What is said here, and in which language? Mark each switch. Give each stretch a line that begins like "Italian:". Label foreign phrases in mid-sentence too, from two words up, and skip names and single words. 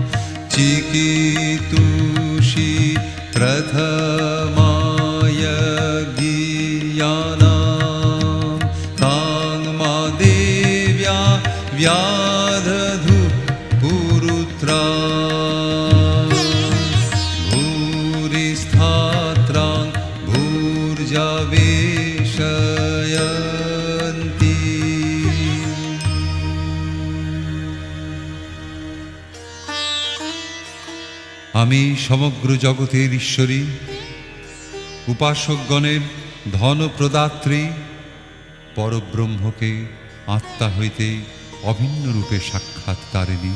Sanskrit: चिकीतुषी प्रथमाय गीयानां तां मा देव्या व्याधधु पुरुत्रा भूरिस्थात्रां भूर्जावे
Bangla: আমি সমগ্র জগতের ঈশ্বরী, উপাসকগণের ধন প্রদাত্রী, পরব্রহ্মকে আত্মা হইতে অভিন্ন রূপে সাক্ষাৎকারিণী।